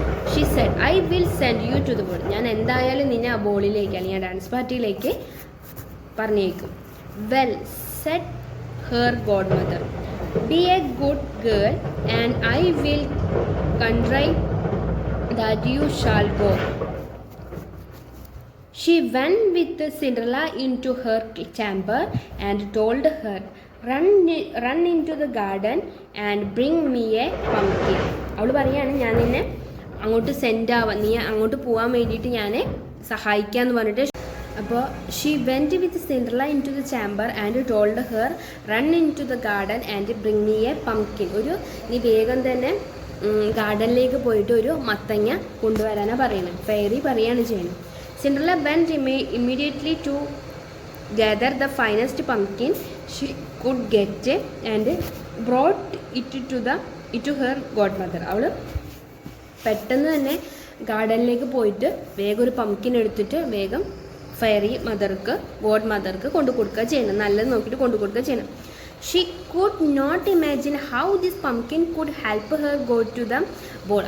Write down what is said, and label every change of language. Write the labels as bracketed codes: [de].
[en] She said I will send you to the ball. [ml] ഞാൻ എന്തായാലും നിന്നെ ആ ബോളിലേക്ക് അല്ലെങ്കിൽ ആ ഡാൻസ് പാർട്ടിയിലേക്ക് പറഞ്ഞേക്കും. [en] Well said her godmother, be a good girl and I will contrive that you shall go. She went with Cinderella into her chamber and told her, run into the garden and bring me a pumpkin. [ml] അവൾ പറയാണ്, ഞാൻ നിന്നെ അങ്ങോട്ട് send ആവാം, നീ അങ്ങോട്ട് പോകാൻ വേണ്ടിയിട്ട് ഞാൻ സഹായിക്കാമെന്ന് പറഞ്ഞിട്ട്. [en] അപ്പോൾ she went with Cinderella into the chamber and told her run into the garden and bring me a pumpkin. [ml] നീ വേഗം തന്നെ ഗാർഡനിലേക്ക് പോയിട്ട് ഒരു മത്തങ്ങ കൊണ്ടുവരാനാണ് പറയുന്നത്. ഫെയറി പറയാണ് ചെയ്യുന്നത്. [en] Cinderella went immediately to gather the finest pumpkin she could get and brought it to her godmother. [ml] അവൾ പെട്ടെന്ന് തന്നെ ഗാർഡനിലേക്ക് പോയിട്ട് വേഗം ഒരു പംകിൻ എടുത്തിട്ട് വേഗം ഫെയറി മദർക്ക്, ഗോഡ് മദർക്ക് കൊണ്ടു കൊടുക്കുക ചെയ്യണം, നല്ലത് നോക്കിയിട്ട് കൊണ്ടു കൊടുക്കുക ചെയ്യണം. [en] She could not imagine how this pumpkin could help her go to the ball.